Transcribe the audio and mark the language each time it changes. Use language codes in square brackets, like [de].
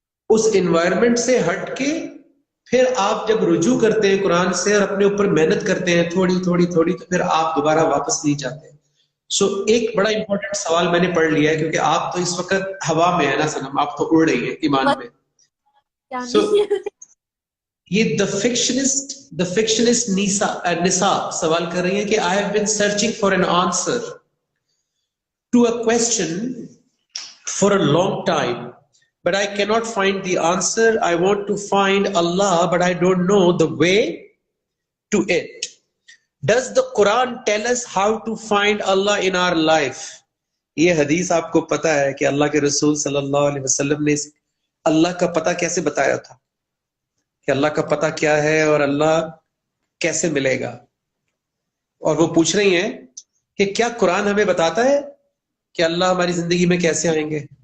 [ur] اس environment سے ہٹ کے پھر آپ جب رجوع کرتے ہیں قرآن سے اور اپنے اوپر محنت کرتے ہیں تھوڑی تھوڑی تھوڑی، تو پھر آپ دوبارہ واپس نہیں جاتے. ایک بڑا امپورٹنٹ سوال میں نے پڑھ لیا ہے کیونکہ آپ تو اس وقت ہوا میں ہے نا سنم، آپ تو اڑ رہی ہیں ایمان میں. یہ دا فکشنسٹ نساء سوال کر رہی ہیں کہ [en] I have been searching for an answer to a question for a long time, but I cannot find the answer. I want to find Allah, but I don't know the way to it. Does the Quran tell us how to find Allah in our life? [ur] یہ حدیث آپ کو پتا ہے کہ اللہ کے رسول صلی اللہ علیہ وسلم نے اللہ کا پتہ کیسے بتایا تھا کہ اللہ کا پتہ کیا ہے اور اللہ کیسے ملے گا. اور وہ پوچھ رہی ہیں کہ کیا قرآن ہمیں بتاتا ہے کہ اللہ ہماری زندگی میں کیسے آئیں گے؟